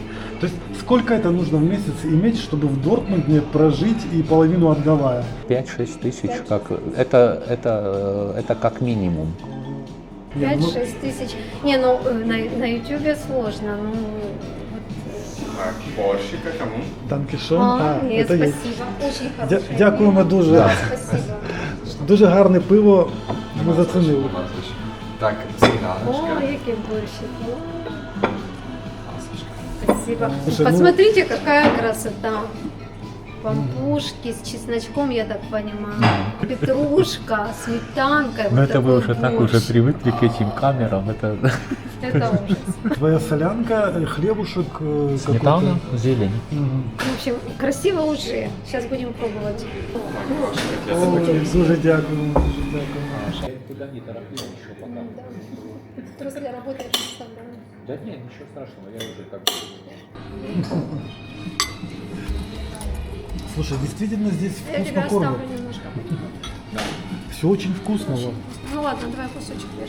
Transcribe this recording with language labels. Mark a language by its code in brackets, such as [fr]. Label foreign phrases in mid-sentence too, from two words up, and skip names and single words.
[ru] То есть сколько это нужно в месяц иметь, чтобы в Дортмунде прожить и половину отдавая? 5-6 тысяч, как, это как минимум. 5-6 тысяч. Не, ну на Ютубе сложно. Ну, Борщика кому? Танкішон. нет, [uk] це є. [ru] спасибо. Очень хорошее. [uk] Дякуємо дуже. [ru] Да. Спасибо. [uk] Дуже гарне пиво. Ми зацінили. Так, О, сніданочка. який борщик. [ru] Спасибо. Слушай, ну- Посмотрите, какая красота. Пампушки с чесночком, я так понимаю. Петрушка, сметанка. Ну вот это вы такой уже так борщ. уже привыкли к этим камерам, это Это ужас. Твоя солянка, хлебушек. сметана, зелень. Мгм. В общем, красиво уже. Сейчас будем пробовать. [uk] Ой, дуже дякуємо, дуже дякуємо. [ru] Туда не тороплюсь еще пока. Просто работает представляю. Да нет, ничего страшного, я уже как Слушай, действительно здесь Я вкусно тебя кормят. оставлю немножко. Все очень вкусно. Вов. Ну ладно, давай кусочек вяжи.